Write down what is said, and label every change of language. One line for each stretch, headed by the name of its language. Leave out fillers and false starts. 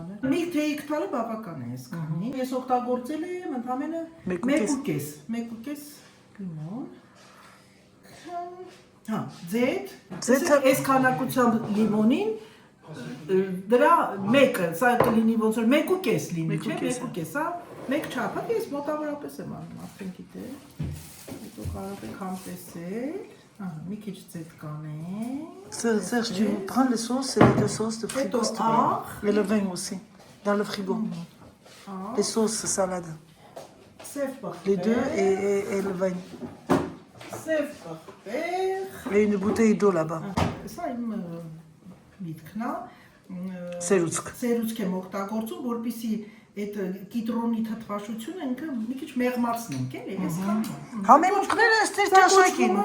Armenian: մի թեյք տալը բավական է այսքանի։ Ես օգտագործել եմ ընդամենը 1.5 լիմոն։ Հա, ձեթ, այս քանակությամբ լիմոնին դրա մեկը, սա կլինի ոնց որ 1.5 լինի, չէ, 1.5, հա, մեկ չափ, ես մոտավորապես եմ անում, արդեն գիտեք։ Հետո կարող եք համտեսել, մի քիչ ձեթ կանենք։
French: Serge, tu prends le sauce et le sauce de frigo, s'il te plaît. Et le vin aussi, dans le frigo. Les sauces salades. Les deux et le vin. C'est parfait. Et une bouteille d'eau là-bas. Ça, il me
Armenian: միտքն է Սերուցք։ Սերուցք եմ օգտագործում, որպեսզի այդ կիտրոնի թթվաշությունը ինքը մի քիչ մեղմացնենք, էլի, այսքան։ Համեմունքները այստեղ ճաշակին։